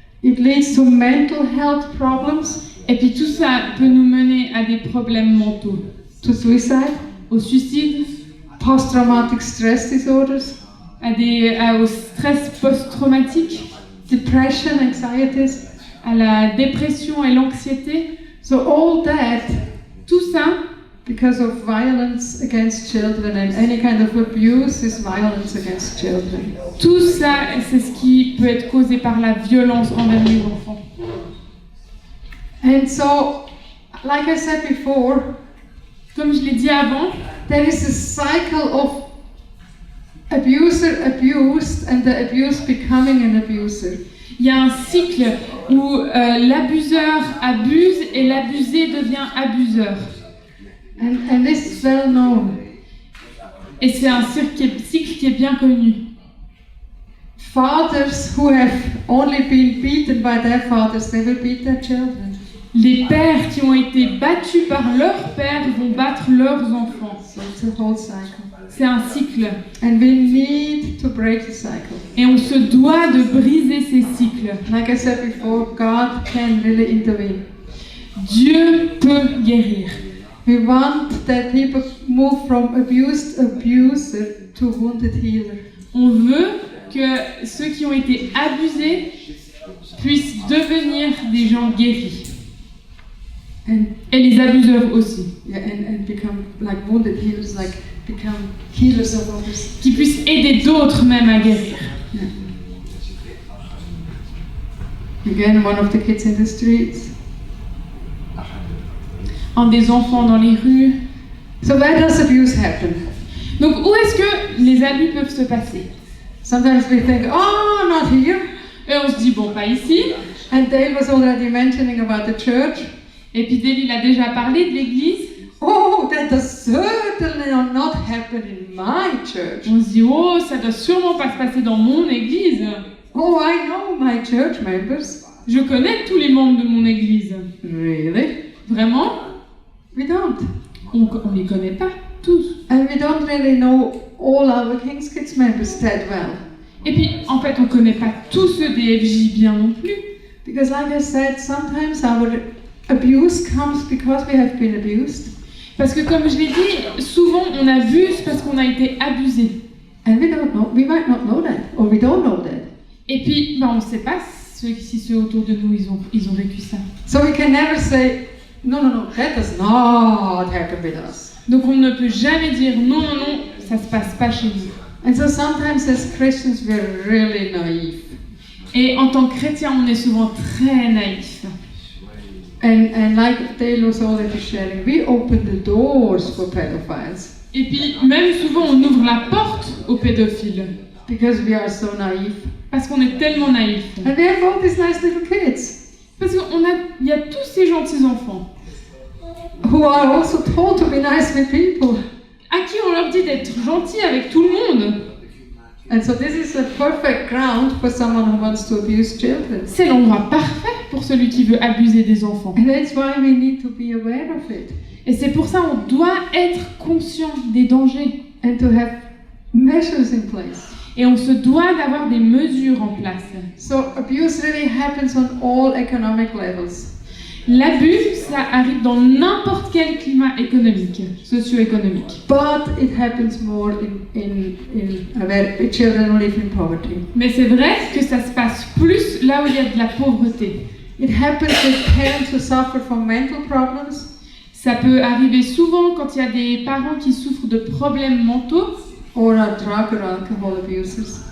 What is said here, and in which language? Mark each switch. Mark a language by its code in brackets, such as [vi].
[en] It leads to mental health problems, [fr] Et puis tout ça peut nous mener à des problèmes mentaux, [en] to suicide, [fr] au suicide, [en] post-traumatic stress disorders, [fr] au stress post-traumatique, [en] depression, anxieties. [fr] à la dépression et l'anxiété. [en] So all that [fr] Tout ça, [en] because of violence against children, and any kind of abuse is violence against children. [fr] tout ça, c'est ce qui peut être causé par la violence envers les enfants. [en] And so, like I said before, [fr] Comme je l'ai dit avant, [en] there is a cycle of abuser abused and the abused becoming an abuser. [fr] il y a un cycle où l'abuseur abuse et l'abusé devient abuseur. [en] And this is well known. [fr] Et c'est un cycle qui est bien connu. [en] Fathers who have only been beaten by their fathers, they will beat their children. [fr] Les pères qui ont été battus par leur père vont battre leurs enfants. [en] So it's a whole cycle. [fr] C'est un cycle. [en] And we need to break the cycle. [fr] Et on se doit de briser ces cycles. [en] Like I said before, God can really intervene. [fr] Dieu peut guérir. [en] We want that people move from abused abuser to wounded healer. [fr] On veut que ceux qui ont été abusés puissent devenir des gens guéris. Et les abuseurs aussi. [en] Yeah, and become like wounded healers, like become healers of others. [fr] Qui puissent aider d'autres même à guérir. [en] Again, one of the kids in the streets. [fr] En des enfants dans les rues. [en] So where does abuse happen? [fr] Donc où est-ce que les abus peuvent se passer? [en] Sometimes we think, oh, not here. [fr] Et on se dit, bon, pas ici. [en] And Dale was already mentioning about the church. [fr] Et puis Dale, il a déjà parlé de l'église. [en] Oh, that does certainly not happen in my church. [fr] On se dit, oh, ça doit sûrement pas se passer dans mon église. [en] Oh, I know my church members. [fr] Je connais tous les membres de mon église. [en] Really? [fr] Vraiment? [en] We don't. [fr] On les connaît pas tous. [en] And we don't really know all our King's Kids members that well. [fr] Et puis, en fait, on connaît pas tous ceux des FJ bien non plus. [en] Because like I said, sometimes our abuse comes because we have been abused. [fr] Parce que comme je l'ai dit, souvent on abuse parce qu'on a été abusé. [en] And we don't know, we might not know that, or we don't know that. [fr] Et puis, ben, on sait pas ceux autour de nous, ils ont vécu ça. [en] So we can never say, no, that does not happen with us. [fr] Donc on ne peut jamais dire non, ça se passe pas chez nous. [en] And so sometimes as Christians we're really naive. [fr] Et en tant que chrétien, on est souvent très naïf. [en] And like Dale was already sharing, we open the doors for pedophiles [fr] Et puis même souvent, on ouvre la porte aux pédophiles [en] because we are so naive. [fr] parce qu'on est tellement naïf. [en] And we have all these nice little kids [fr] Parce qu'il y a tous ces gentils enfants [en] who are also told to be nice with people. [fr] à qui on leur dit d'être gentils avec tout le monde. [en] And so this is a perfect ground for someone who wants to abuse children. [fr] C'est l'endroit parfait pour celui qui veut abuser des enfants. [en] And that's why we need to be aware of it [fr] Et c'est pour ça qu'on doit être conscient des dangers. [en] and to have measures in place. [fr] Et on se doit d'avoir des mesures en place. [en] So abuse really happens on all economic levels. [fr] L'abus, ça arrive dans n'importe quel climat économique, socio-économique. [en] But it happens more in where children who live in poverty. [fr] Mais c'est vrai que ça se passe plus là où il y a de la pauvreté. [en] It happens with parents who suffer from mental problems, [fr] Ça peut arriver souvent quand il y a des parents qui souffrent de problèmes mentaux [en] or are drug or alcohol abusers.